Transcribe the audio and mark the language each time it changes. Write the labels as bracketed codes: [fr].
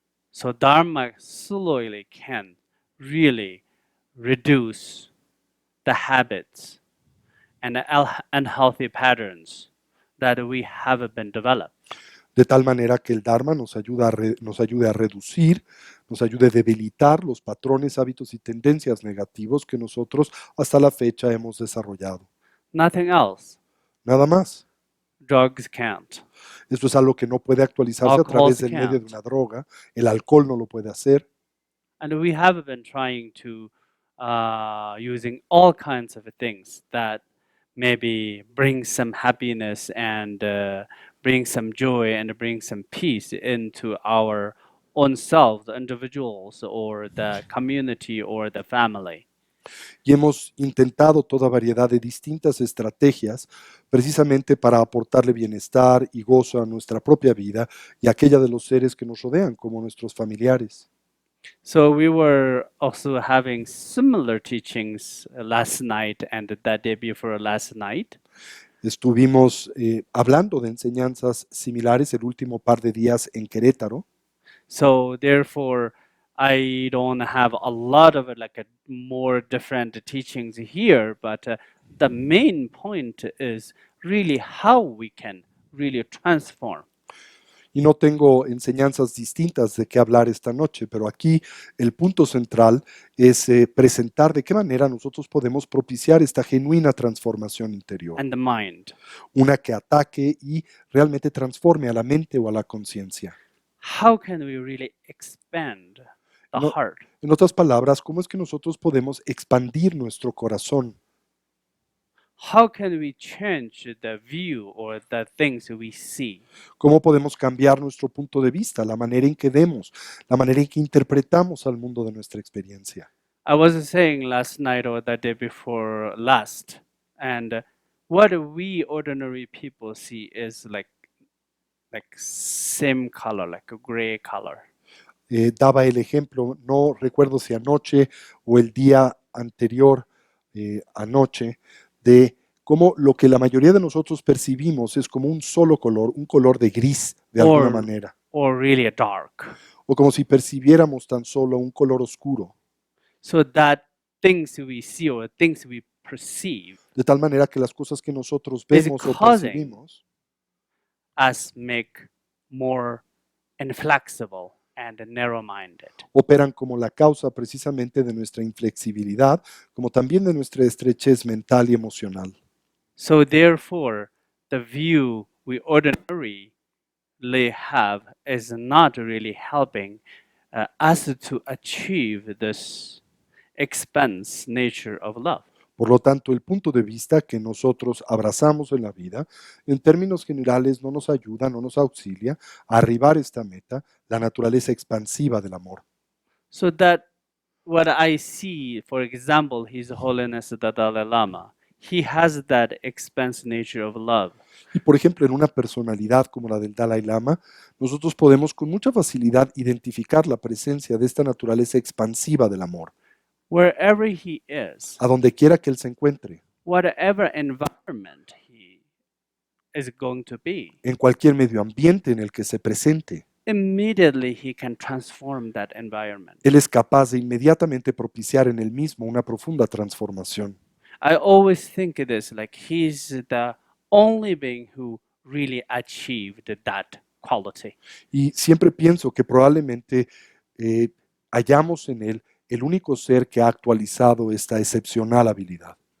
[en] So Dharma slowly can really reduce the habits and the unhealthy patterns that we have been developed. [es] De tal manera que el Dharma nos ayude a reducir, nos ayude a debilitar los patrones, hábitos y tendencias negativos que nosotros hasta la fecha hemos desarrollado. [en] Nothing else. [es] Nada más. [en] Drugs can't. [es] Esto es algo que no puede actualizarse a través del medio de una droga. El alcohol no lo puede hacer. [en] And we have been trying to using all kinds of things that maybe bring some happiness and bring some joy and bring some peace into our own self, the individuals or the community or the family. [es] Y hemos intentado toda variedad de distintas estrategias precisamente para aportarle bienestar y gozo a nuestra propia vida y a aquella de los seres que nos rodean, como nuestros familiares. [en] So we were also having similar teachings last night and the day before last night. [es] Estuvimos hablando de enseñanzas similares el último par de días en Querétaro. [en] So therefore, I don't have a lot of like a more different teachings here, but the main point is really how we can really transform. [es] Y no tengo enseñanzas distintas de qué hablar esta noche, pero aquí el punto central es presentar de qué manera nosotros podemos propiciar esta genuina transformación interior, [en] And the mind. [es] una que ataque y realmente transforme a la mente o a la conciencia. [en] How can we really expand the [es] En, o- [en] heart? [es] en otras palabras, ¿cómo es que nosotros podemos expandir nuestro corazón? [en] How can we change the view or the things we see? [es] ¿Cómo podemos cambiar nuestro punto de vista, la manera en que vemos, la manera en que interpretamos al mundo de nuestra experiencia? [en] I was saying last night or the day before last, and what we ordinary people see is like same color, like a gray color. [es] Daba el ejemplo, no recuerdo si anoche o el día anterior anoche, de cómo lo que la mayoría de nosotros percibimos es como un solo color, un color de gris de alguna [en] or [es] manera, [en] or really a dark. [es] o como si percibiéramos tan solo un color oscuro, [en] So that things we see or things we perceive [es] de tal manera que las cosas que nosotros [en] is [es] vemos o [en] causing [es] percibimos [en] us make more inflexible and narrow-minded. [es] operan como la causa precisamente de nuestra inflexibilidad, como también de nuestra estrechez mental y emocional. [en] So therefore, the view we ordinarily have is not really helping us to achieve this expanse nature of love. [es] Por lo tanto, el punto de vista que nosotros abrazamos en la vida, en términos generales, no nos ayuda, no nos auxilia a arribar esta meta, la naturaleza expansiva del amor. [en] So that what I see, for example, His Holiness the Dalai Lama, he has that expanse nature of love. [es] Y por ejemplo, en una personalidad como la del Dalai Lama, nosotros podemos con mucha facilidad identificar la presencia de esta naturaleza expansiva del amor, [en] Wherever he is, [es] a donde quiera que él se encuentre, [en] whatever environment he is going to be, [es] en cualquier medio ambiente en el que se presente. [en] immediately he can transform that environment. [es] Él es capaz de inmediatamente propiciar en él mismo una profunda transformación. [en] I always think this like he's the only being who really achieved that quality. [es] Y siempre pienso que probablemente hallamos en él el único ser que ha actualizado esta excepcional habilidad.